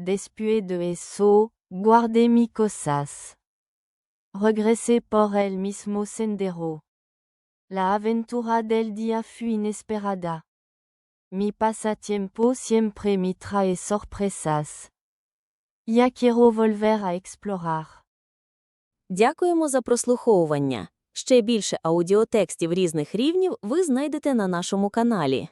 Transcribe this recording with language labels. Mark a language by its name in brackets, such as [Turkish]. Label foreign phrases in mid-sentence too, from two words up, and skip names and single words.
[Spanish] después de eso, guardé mi cosas. Regresé por el mismo sendero. La aventura del día fue inesperada. Mi pasatiempo siempre me trae sorpresas. Ya quiero volver a explorar. [Ukrainian] Дякуємо за прослуховування. Ще більше аудіотекстів різних рівнів ви знайдете на нашому каналі.